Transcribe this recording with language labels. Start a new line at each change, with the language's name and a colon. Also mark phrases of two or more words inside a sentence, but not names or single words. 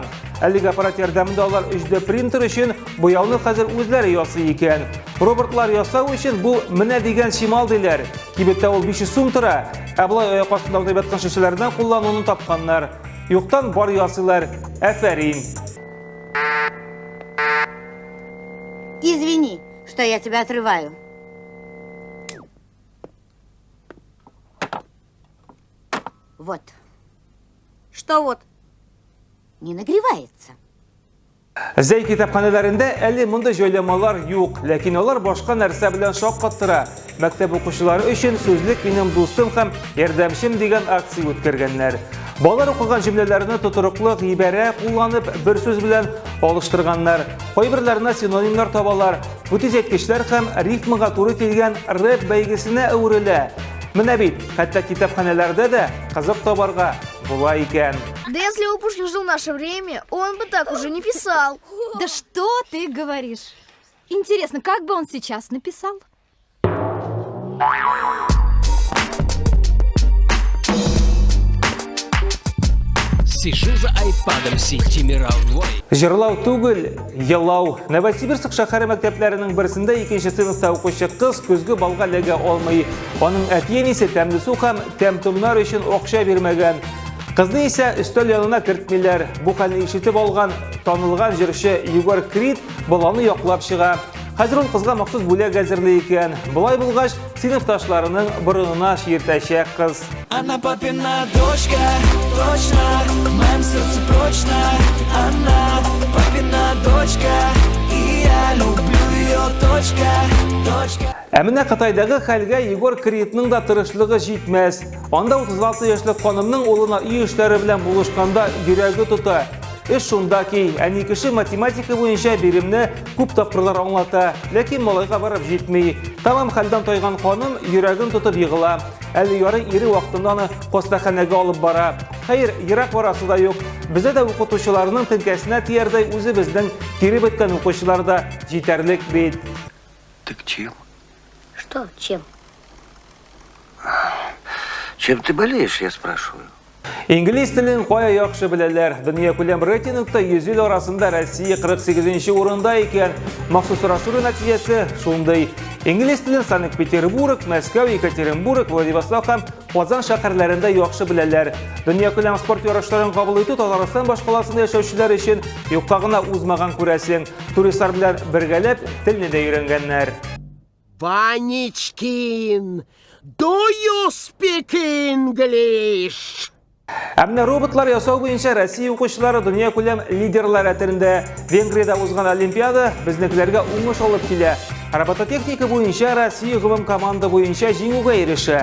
Tatar: Әлеге аппарат ярдәмендә алар 3D принтер өчен буяуны хәзер үзләре ясый икән. Роботлар ясау өчен бу менә дигән чимал диләр. Кибеттә ул 500 сум тора. Ә болай аяк астында уйнап яткан шешәләрдән куллануны тапканнар. Юктан бар ясыйлар. Афәрин.
Russian: Извини, что я тебя отрываю. Вот. Что вот? Не нагревается.
Tatar: Зәй китапханәләрендә әле мондай җайланмалар юк, ләкин алар башка нәрсә белән шаккаттыра. Мәктәп укучылары өчен сүзлек минем дустым һәм ярдәмчем дигән акция үткәргәннәр. Балалар укыган җөмләләрне тутырыклы гыйбарә кулланып бер сүз белән алыштырганнар. Кайберләренә синонимнар табалар. Бу тизәткечләр һәм рифмага туры килгән рэп бәйгесенә әверелә. Менә бит, хәтта китапханәләрдә дә кызык табарга була икән.
Russian: Да если бы Пушкин жил в наше время, он бы так уже не писал. Да что ты говоришь? Интересно, как бы он сейчас написал? Сижу за айпадом сети мировой.
Tatar: Җырлау түгел, елау. Новосибирск шәһәре мәктәпләренең берсендә 2нче сыйныфта укучы кыз көзге балга ләгә алмый. Аның әтиәнисе тәмле су һәм тәмтумнар өчен акча бирмәгән. Кызны исә өстәл янына кертмиләр. Бу хәлне ишетеп алган танылган җырчы Егор Крид баланы яклап чыга. Хәзер ул кызга махсус бүләк әзерле икән. Болай булгач, сыйныфташларының борынына чиертәчәк кыз.
Russian: Она папина дочка, точно, в моем сердце прочно. Она папина дочка, и я люблю ее, точка.
Tatar: Ә менә Кытайдагы хәлгә Егор Кридның да тырышлыгы җитмәс. Анда 36 яшьлек ханымның улына үй эшләре белән булышканда йөрәге тота. Эш шунда ки, әни кеше математика буенча биремне күп тапкырлар аңлата, ләкин малайга барып җитми. Тамам хәлдән тайган ханым йөрәген тотып егыла. Әле ярый ире вакытында аны хастаханәгә алып бара. Хәер, ерак барасы да юк. Бездә дә укытучыларның теңкәсенә тиярдәй үзебезнең кире беткән укучылар да җитәрлек бит.
Russian: Так чем? Что, чем? Чем ты болеешь, я спрашиваю?
Tatar: Инглиз телен кая яхшы беләләр. Дөнья күләм рейтингта 100 ил арасында Россия 48нче урында икән. Махсус сорашу нәтиҗәсе шундый. Инглиз телен Санкт-Петербург, Мәскәү, Екатеринбург, Владивосток һәм Казан шәһәрләрендә яхшы беләләр. Дөнья күләм спорт ярышларын кабул итү Татарстан башкаласында яшәүчеләр өчен юкка гына узмаган күрәсең. Туристлар белән бергәләп телне дә өйрәнгәннәр.
English: Ванечкин, do you speak English?
Tatar: Әмнә роботлар ясау буенча Россия укучылары дөнья күләм лидерлар рәтендә. Венгриядә узган Олимпиада безнекеләргә уңыш алып килә. Робототехника буенча Россия гомум команда буенча җиңүгә ирешә.